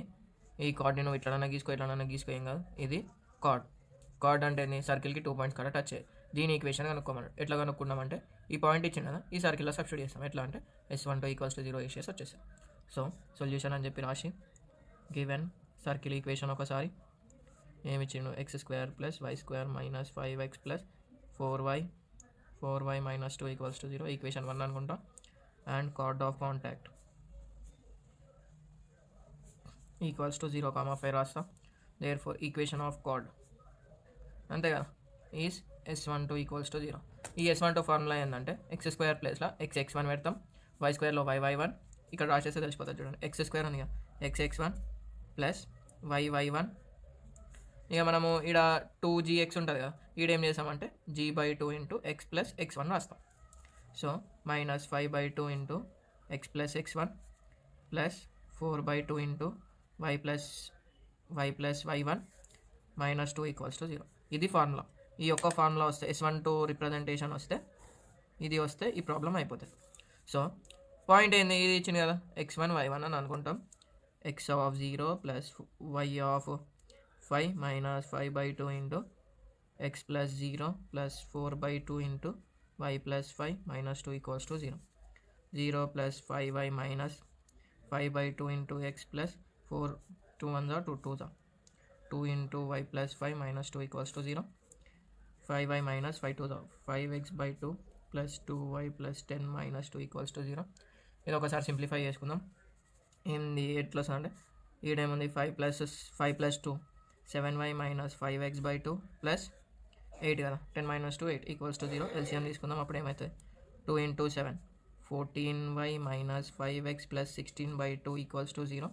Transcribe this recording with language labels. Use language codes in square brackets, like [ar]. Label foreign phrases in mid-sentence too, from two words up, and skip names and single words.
[te] ఈ కార్డ్ని నువ్వు ఇట్లనన్నా గీసుకో ఏం కాదు. ఇది కార్డ్ అంటే సర్కిల్కి 2 పాయింట్స్ కూడా టచ్ అయ్యాయి. దీని ఈక్వేషన్ కనుక్కోమన్నాడు. ఎట్లా కనుక్కున్నామంటే ఈ పాయింట్ ఇచ్చింది కదా, ఈ సర్కిల్లో సబ్స్టిట్యూట్ చేస్తాం. ఎట్లా అంటే S12 = 0 వేసేసి వచ్చేసాం. సో సొల్యూషన్ అని చెప్పి రాసి [en] given circle equation [te] ఒకసారి ఏమి ఇచ్చిండు, x² + y² - 5x + 4y 2 = 0 ఈక్వేషన్ 1 అనుకుంటా. [en] and chord of contact = 0,5 రాస్తా. therefore equation of chord [te] అంతే కదా [en] ఈజ్ S12 = 0. [te] ఈ S12 ఫార్ములా ఏంటంటే x² ప్లేస్లో xx1 పెడతాం, y² y1 ఇక్కడ రాసేస్తే తెలిసిపోతుంది చూడండి. x² ఉంది కదా, xx1 + y1. ఇక మనము ఇక్కడ 2gx ఉంటుంది కదా, ఈడేం చేసామంటే g/2 × x + x1 రాస్తాం. సో -5/2 × x + x1 +4/2 × y + y1 -2 = 0. ఇది ఫార్ములా. ఈ యొక్క ఫార్ములా వస్తే S12 రిప్రజెంటేషన్ వస్తే ఇది వస్తే ఈ ప్రాబ్లం అయిపోతుంది. [en] so point [te] ఏంది, ఇది ఇచ్చింది కదా x1 y1 అని అనుకుంటాం. x0 + y5 -5/2 × x + 0 +4/2 × y + 5 -2 = 0. 0 + 5y -5/2 × x + 4 2 1 2 2 2 × y + 5 -2 = 0. 5y - 5 2 5x/2 + 2y + 10 -2 = 0. ఇది ఒకసారి సింప్లిఫై చేసుకుందాం. ఏంది ఎట్లా అంటే ఈడేముంది 5 + 2 7y - 5x/2 + 8 కదా, 10 - 2 8 = 0. ఎల్సిఎం తీసుకుందాం. అప్పుడు ఏమవుతుంది, 2 × 7 14y - 5x + 16/2 = 0.